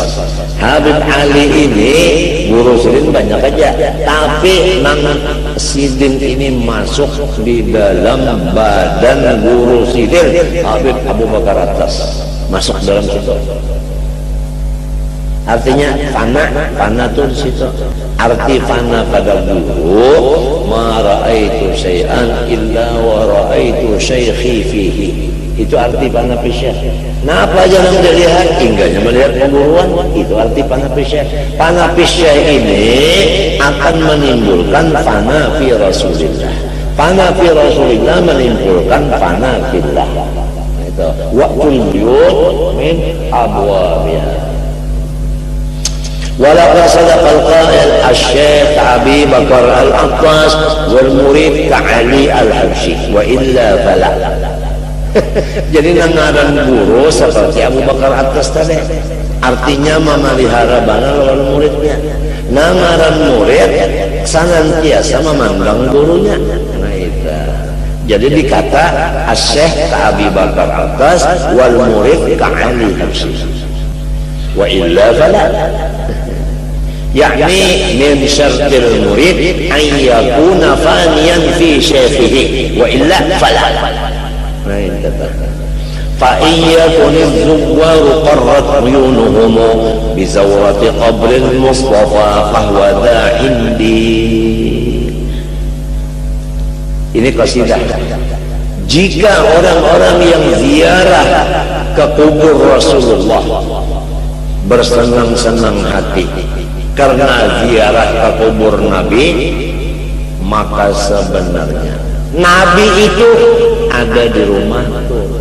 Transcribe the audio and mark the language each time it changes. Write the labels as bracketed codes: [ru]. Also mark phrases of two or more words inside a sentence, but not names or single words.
[bjn] Habib Ali ini guru Sidin banyak aja, tapi nang Sidin ini masuk di dalam badan guru Sidin Habib Abu Bakar Attas, masuk dalam situ. [id] Artinya fana tuh di situ. Arti fana pada guru, [ar] ما رأيت شيئا إلا ورأيت شيخي فيه. [id] Itu arti [ar] فنا في شيخ. [id] Nah, apa aja yang dilihat? Hingganya melihat pengguruan. Itu arti [ar] فنا في شيخ. فنا في شيخ [id] ini akan menimbulkan [ar] فنا في رسول الله. فنا في رسول الله menimbulkan فنا في الله. Itu وقت البيوت من أبوابها. ولقد صدق القائل الشيخ أبي بكر العطاس والمريد كعلي الحبشي وإلا فلا. [bjn] Jadi ngaran guru seperti Abu Bakar Attas tadi, artinya memelihara bana lawan muridnya. Ngaran murid senantiasa memandang gurunya. [id] Nah, itu. Jadi dikata [ar] الشيخ أبي بكر العطاس والمريد كعلي الحبشي. وإلا فلا. يعني من شرط المريد أن يكون فانيا في شيخه وإلا فلا. فإياكن الزوار قرت عيونهم بزورة قبر المصطفى فهو دا عندي. [id] Ini qasidah. Jika orang-orang yang ziarah ke kubur Rasulullah bersenang-senang hati karena ziarah ke kubur Nabi, maka sebenarnya Nabi itu ada di rumah tuh.